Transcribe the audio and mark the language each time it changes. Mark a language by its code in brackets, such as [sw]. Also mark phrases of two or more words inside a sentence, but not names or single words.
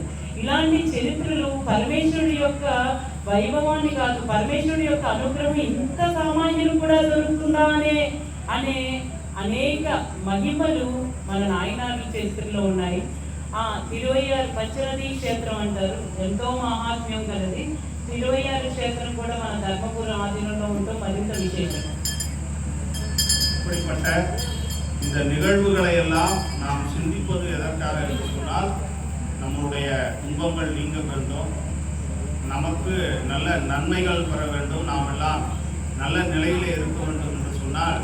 [te] ఇలాంటి చరిత్రలు పరమేశ్వరుడి యొక్క వైభవాన్ని కాదు, పరమేశ్వరుడి యొక్క అనుగ్రహం ఇంత సామాన్యులు కూడా దొరుకుతుందా అనే అనేక మహిమలు మన నాయనార్ల చరిత్రలో ఉన్నాయి. తిరువయ్యారు పంచనదీ క్షేత్రం అంటారు, ఎంతో మహాత్మ్యం కలది. తిరువయ్యారు క్షేత్రం కూడా మన ధర్మపురం ఆధీనంలో ఉండటం మరింత విశేషం. [ta] இப்படிப்பட்ட இந்த நிகழ்வுகளை எல்லாம் நாம் சிந்திப்பது எதற்காக என்று சொன்னால், நம்முடைய துன்பங்கள் நீங்க வேண்டும், நமக்கு நல்ல நன்மைகள் பெற வேண்டும், நாம் எல்லாம் நல்ல நிலையிலே இருக்க வேண்டும் என்று சொன்னால்